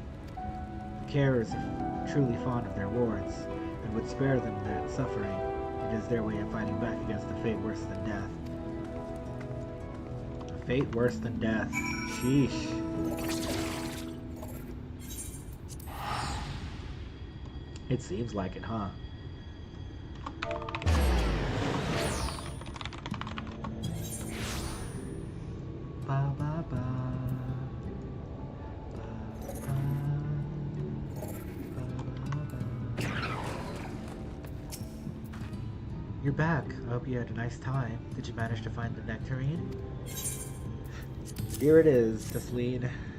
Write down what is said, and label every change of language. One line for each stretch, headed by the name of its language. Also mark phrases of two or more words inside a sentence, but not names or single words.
English: The carers are truly fond of their wards, and would spare them that suffering. It is their way of fighting back against a fate worse than death. A fate worse than death. Sheesh. It seems like it, huh? Ba ba ba. You're back. I hope you had a nice time. Did you manage to find the nectarine? Here it is, Tesleen.